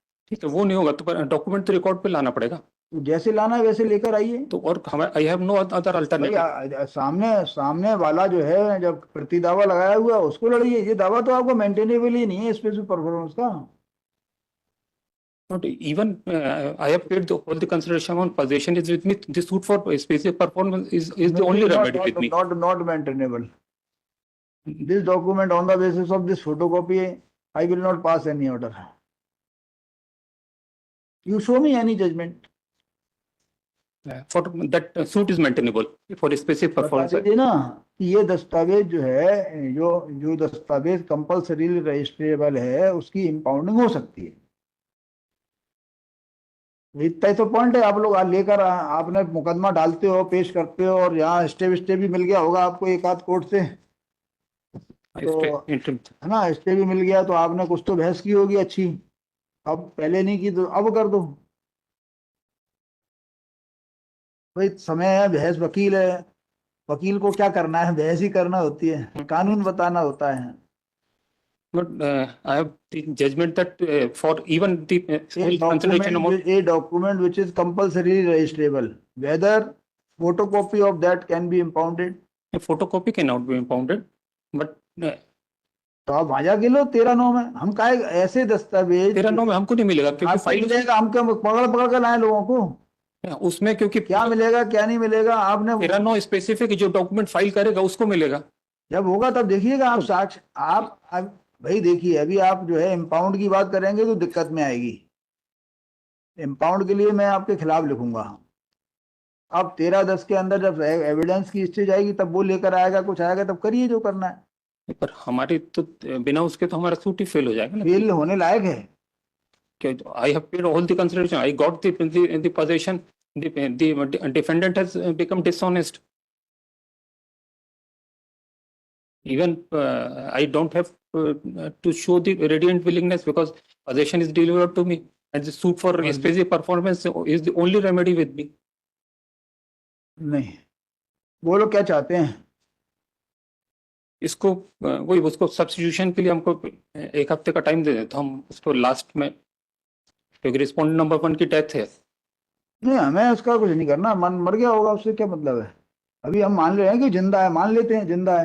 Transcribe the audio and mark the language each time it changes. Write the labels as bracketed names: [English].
[Hindi] ठीक है, वो नहीं होगा तो डॉक्यूमेंट तो रिकॉर्ड पे लाना पड़ेगा, जैसे लाना है वैसे लेकर आइए। तो और [English] I have no other alternative. [Hindi] सामने वाला जो है जब प्रतिदावा लगाया हुआ उसको लड़िए, ये दावा तो आपको मेंटेनेबल ही नहीं है स्पेसिफिक परफॉर्मेंस का। [English] Not even I have paid all the consideration on possession is with me. This suit for specific performance is the only remedy with me. Not maintainable. This document on the basis of this photocopy, I will not pass any order. You show me any judgment. For that suit is maintainable for a specific performance. [Hindi] बताइए ना कि ये दस्तावेज जो है, जो दस्तावेज compulsory registrable है, उसकी इम्पाउंडिंग हो सकती है। इतना ही तो पॉइंट है। आप लोग लेकर आपने मुकदमा डालते हो, पेश करते हो, और यहाँ स्टे भी मिल गया होगा आपको एक आध कोर्ट से, तो है ना, स्टे भी मिल गया तो आपने कुछ तो बहस की होगी अच्छी, अब पहले नहीं की तो अब कर दो भाई। समय है, बहस वकील है, वकील को क्या करना है, बहस ही करना होती है, कानून बताना होता है। [English] But I have the judgment that for even the consideration amount, a document which is compulsory registrable, whether photocopy of that can be impounded. a photocopy cannot be impounded, but [Hindi] तो आप भाजा के लो 13-9 में। हम काहे ऐसे दस्तावेज 13-9 में हमको नहीं मिलेगा, क्योंकि फाइल मिलेगा, हम क्या पकड़ कर लाए लोगों को उसमें, क्योंकि क्या मिलेगा क्या नहीं मिलेगा आपने 13-9 स्पेसिफिक जो डॉक्यूमेंट फाइल करेगा उसको मिलेगा। जब होगा तब देखिएगा आप साक्ष्य। आप भाई देखिए, अभी आप जो है इम्पाउंड की बात करेंगे तो दिक्कत में आएगी। इम्पाउंड के लिए मैं आपके खिलाफ लिखूंगा। अब 13-10 के अंदर जब एविडेंस की स्टेज आएगी तब वो लेकर आएगा, कुछ आएगा, तब करिए जो करना है। पर हमारी तो बिना उसके तो हमारा सूट ही फेल हो जाएगा ना। फेल होने लायक है। [English] I have paid all the consideration. I got the possession. The defendant has become dishonest. Even I don't have to show the radiant willingness because possession is delivered to me, and the suit for SPG performance is the only remedy with me. [Hindi] नहीं, वो लोग क्या चाहते हैं? इसको वही उसको substitution के लिए हमको 1 हफ्ते का टाइम दे दें तो हम उसको लास्ट में, क्योंकि रिस्पोंडेंट नंबर 1 की डेथ है। नहीं, हमें उसका कुछ नहीं करना, मन मर गया होगा, उससे क्या मतलब है? अभी हम मान रहे हैं कि जिंदा है, मान लेते हैं जिंदा है।